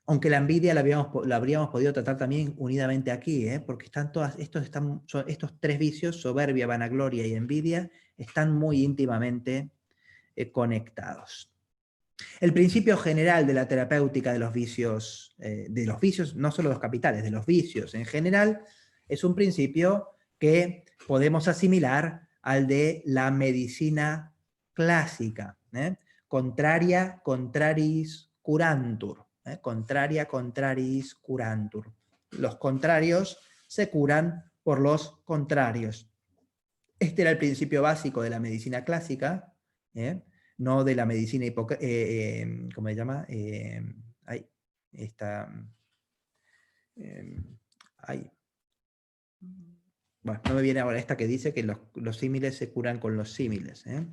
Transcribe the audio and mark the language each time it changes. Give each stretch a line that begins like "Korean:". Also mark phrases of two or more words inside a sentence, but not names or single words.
Spanish: Aunque la envidia la habríamos podido tratar también unidamente aquí, porque están estos tres vicios, soberbia, vanagloria y envidia, están muy íntimamente conectados. El principio general de la terapéutica de los vicios, no solo los capitales, de los vicios en general, es un principio que podemos asimilar al de la medicina clásica,
Latin: contraria contraris curantur, contraria contraris curantur.
Spanish: Los contrarios se curan por los contrarios. Este era el principio básico de la medicina clásica, no de la medicina ¿cómo se llama? Bueno, no me viene ahora esta que dice que los símiles se curan con los símiles.